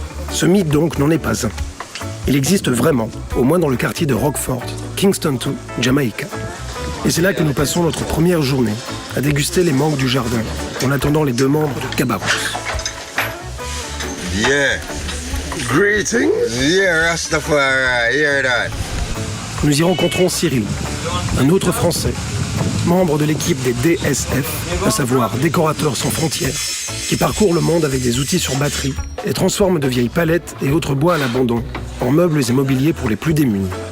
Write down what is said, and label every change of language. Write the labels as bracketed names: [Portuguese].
[French] Ce mythe donc n'en est pas un. Il existe vraiment, au moins dans le quartier de Rockfort, Kingston 2, Jamaïca. Et c'est là que nous passons notre première journée à déguster les mangues du jardin en attendant les deux membres de Kaba Roots. [English] Yeah. Greetings. Yeah, Rastafari, hear that. [French] Nous y rencontrons Cyril, un autre Français, membre de l'équipe des DSF, à savoir Décorateurs sans frontières, qui parcourt le monde avec des outils sur batterie et transforme de vieilles palettes et autres bois à l'abandon en meubles et mobiliers pour les plus démunis.